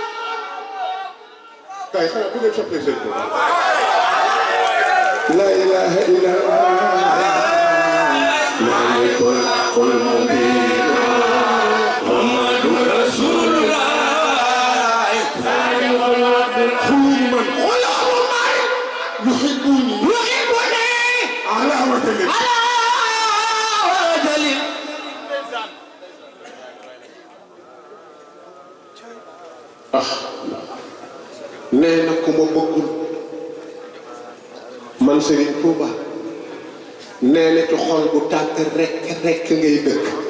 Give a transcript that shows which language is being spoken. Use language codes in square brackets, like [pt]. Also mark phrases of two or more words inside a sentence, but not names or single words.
[ar] كاي خنا بغي تشوفي سيدو لا اله الا الله مالك الحق المبين محمد رسول الله صادق الوعد قلوب من يحبوني على وتلك [wo] nee na ku ma bëggul man Serigne Touba nee na ci xol bu tàkk rek ngay dëkk